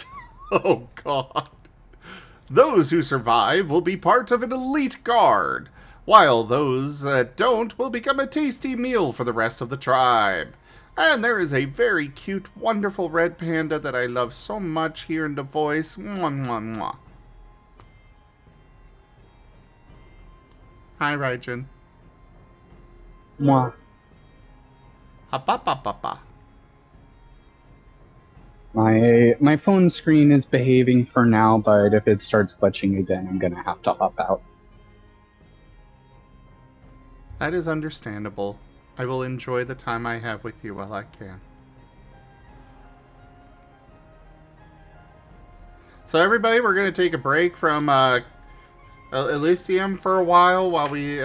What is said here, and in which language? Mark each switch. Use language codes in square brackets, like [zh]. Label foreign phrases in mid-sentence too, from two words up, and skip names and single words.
[en] Oh god. Those who survive will be part of an elite guard, while those that don't will become a tasty meal for the rest of the tribe. And there is a very cute, wonderful red panda that I love so much here in the voice. Mwah, mwah, mwah. Hi, Raijin. Mwah. Ha-pa-pa-pa-pa. My phone screen is behaving for now, but if it starts glitching again, I'm gonna have to hop out. That is understandable. I will enjoy the time I have with you while I can. So everybody, we're going to take a break from Elysium for a while we...